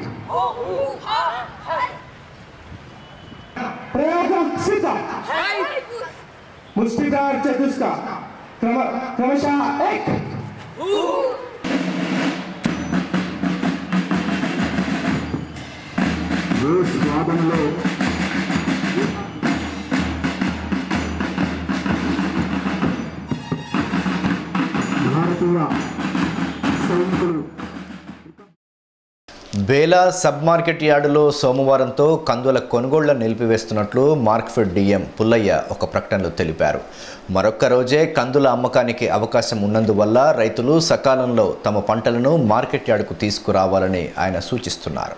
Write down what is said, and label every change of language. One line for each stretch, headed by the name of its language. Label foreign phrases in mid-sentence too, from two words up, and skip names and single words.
Telugu: प्रयोग सिद्ध मुष्टिप्रार चतुष्का क्रमशः एक स्वादनलो भारतीय బేలా సబ్ మార్కెట్ యార్డులో సోమవారంతో కందుల కొనుగోళ్ల నిలిపివేస్తున్నట్లు మార్క్ఫెడ్ డిఎం పుల్లయ్య ఒక ప్రకటనలో తెలిపారు. మరొక్క రోజే కందుల అమ్మకానికి అవకాశం ఉన్నందువల్ల రైతులు సకాలంలో తమ పంటలను మార్కెట్ యార్డుకు తీసుకురావాలని ఆయన సూచిస్తున్నారు.